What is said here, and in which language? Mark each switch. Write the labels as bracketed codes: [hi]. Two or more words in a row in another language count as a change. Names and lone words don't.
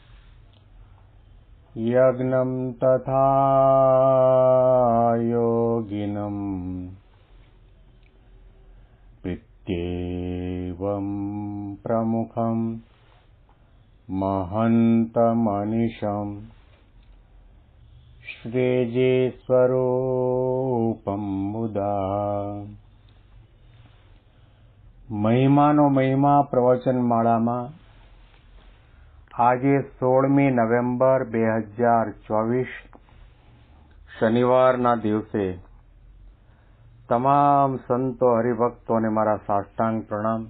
[sa] यज्ञं तथा योगिनं पित्येवं प्रमुखं महन्तमनिशं श्रीजीस्वरूपं मुदा। [gu] મહિમાનો મહિમા પ્રવચન માળામાં આજે 16મી નવેમ્બર 2024 શનિવારના દિવસે તમામ સંતો હરિભક્તોને મારા સાષ્ટાંગ પ્રણામ.